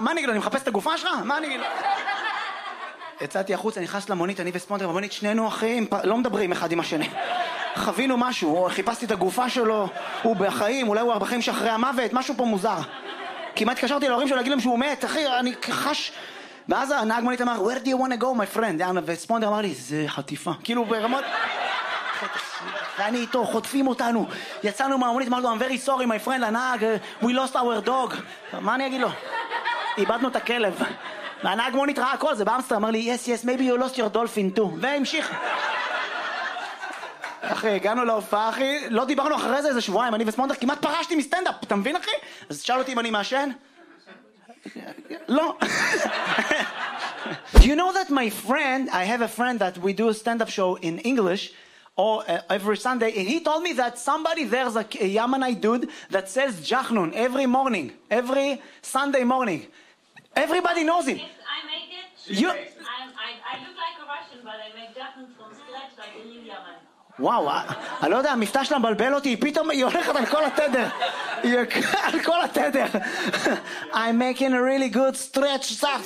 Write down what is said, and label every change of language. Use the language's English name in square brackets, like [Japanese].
[Hebrew] מה אני אגיד, אני מחפש את הגופה שלך? מה אני אגיד? יצאתי החוץ, אני נכנס למונית, אני וספונדר, במונית, שנינו אחים, לא מדברים אחד עם השני. חווינו משהו, חיפשתי את הגופה שלו, הוא בחיים, אולי הוא בחיים שאחרי המוות, משהו פה מוזר. כמעט התקשרתי להורים שלו להגיד להם שהוא מת, אחי, אני חש. ואז הנהג מונית אמר, [English] where do you want to go, my friend? [Hebrew] וספונדר אמר לי, זה חטיפה. כאילו ברמות, ואני איתו, חוטפים אותנו. יצאנו מהמונית, אמרנו, [English] I'm very sorry, my friend, [Hebrew] הנהג, [English] we lost our dog. [Hebrew] מה אני אגיד לו? איבדנו את הכלב. והנהג מונית ראה הכל, זה באמסטר, אמר לי, [English] yes, yes, maybe you lost your dolphin too. [Hebrew] והמשיך. אחי, הגענו להופעה, אחי, לא דיברנו אחרי זה איזה שבועיים, אני וספונדר כמעט פרשתי מסטנדאפ, אתה מבין, אחי? אז שאל אותי אם אני מעשן. לא. [English] Do you know that my friend, I have a friend that we do a stand-up show in English, or every Sunday, and he told me that somebody, there's a Yamanai dude that says Jachnun every morning, every Sunday morning. Everybody knows it. Yes, I make it. I look like a Russian, but I make Jachnun from scratch, like a Yamanai. [Hebrew] וואו, אני לא יודע, המפתח שלה מבלבל אותי, פתאום היא הולכת על כל התדר. היא על כל התדר. [English] I'm making a really good stretch.